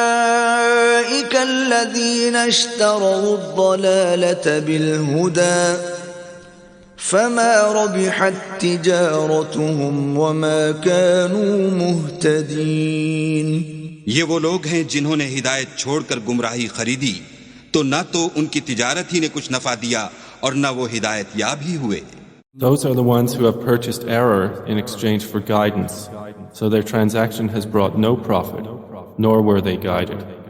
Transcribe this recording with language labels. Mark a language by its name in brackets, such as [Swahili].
[Arabic] أولئك الذين اشتروا الضلالة بالهدى فما ربحت تجارتهم وما كانوا مهتدين۔ [Urdu] یہ وہ لوگ ہیں جنہوں نے ہدایت چھوڑ کر گمراہی خریدی، تو نہ تو ان کی تجارت ہی نے کچھ نفع دیا اور نہ وہ ہدایت یاب ہی ہوئے۔ [English] Those are the ones who have purchased error in exchange for guidance, so their transaction has brought no profit, nor were they guided.